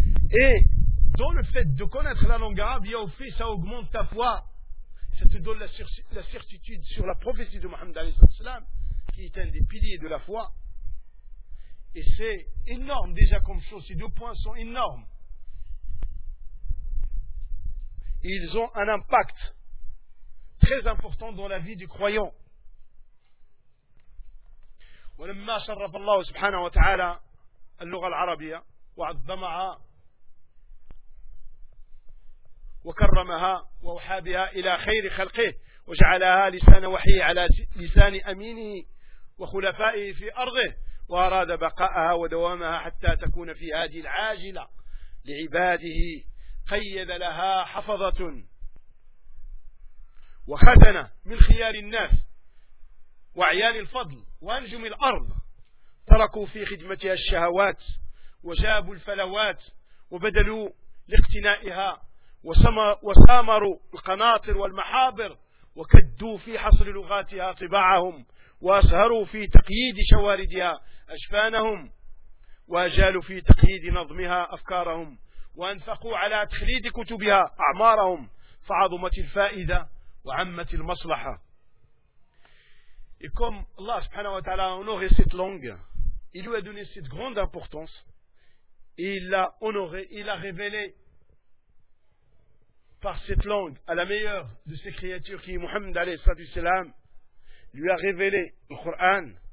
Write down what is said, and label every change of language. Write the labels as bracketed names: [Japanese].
[French] Et dans le fait de connaître la langue arabe, il y a au fait, ça augmente ta foi, ça te donne la certitude sur la prophétie de Mohammed alayhi sallam, qui est un des piliers de la foi. Et c'est énorme déjà comme chose, ces deux points sont énormes. Ils ont un impact très important dans la vie du croyant. [Arabic] ولما شرف الله سبحانه وتعالى اللغة العربية وعظمها وكرمها ووحى بها إلى خير خلقه وجعلها لسان وحيه على لسان أمينه وخلفائه في أرضه وأراد بقاءها ودوامها حتى تكون في هذه العاجلة لعباده قيد لها حفظة وخزنة من خيار الناس وعيال الفضل وأنجم الأرض تركوا في خدمتها الشهوات وجابوا الفلوات وبدلوا لاقتنائها وسامروا القناطر والمحابر وكدوا في حصر لغاتها طباعهم وأسهروا في تقييد شواردها أجفانهم وأجالوا في تقييد نظمها أفكارهم وأنفقوا على تخليد كتبها أعمارهم فعظمت الفائدة وعمت المصلحة. [French] Et comme Allah subhanahu wa ta'ala a honoré cette langue, il lui a donné cette grande importance, et il l'a honoré, il l'a révélé par cette langue à la meilleure de ses créatures qui est Muhammad alayhi sallallahu alayhi wa sallam, lui a révélé le Coran.